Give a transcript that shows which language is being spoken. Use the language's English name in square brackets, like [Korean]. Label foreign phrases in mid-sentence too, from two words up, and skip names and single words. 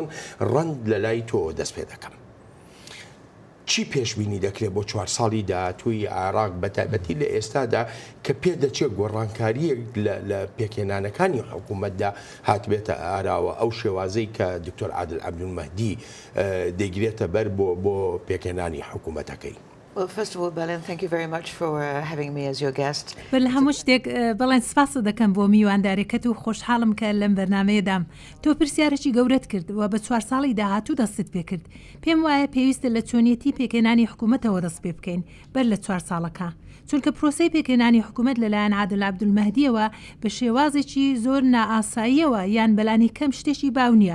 [Central Kurdish] ڕەند لە لای تۆ دەست پێ دەکەم. چی پێشبینی دەکرێت بۆ 4 ساڵی داهاتووی عێراق بە تایبەتی لە ئێستادا کە پێ دەچێت گۆڕانکاریەک لە پێکێنانەکانی حکوومەتدا هاتبێتە ئاراوە ئەو شێوازەی کە دکتۆر عادل عەبدولمەهدی دەگرێتە بەر بۆ پێکێنانی حکوومەتەکەی؟ [English] Well, first of all, Belen, thank you very much for having me as your guest. [Central Kurdish] بەل هەموو شتێک بەڵێن سپاس دەکەم بۆ میواندارێکەت و خۆشحاڵم کە لەم بەرنامەیەدام. تۆ پرسیارێکی گەورەت کرد و بە 4 ساڵی داهاتوو دەستت پێ کرد. پێم وایە پێویستە لە چۆنیەتی پێکێنانی حکوومەتەوە دەست پێ بکەین بەر لە 4 ساڵەکە. چونکە پرۆسەی پێکێنانی حکوومەت لەلایەن عادل عەبدولمەهدیەوە بە شێوازێکی زۆر نائاساییەوە یان بەلانی کەم شتێکی باو نییە.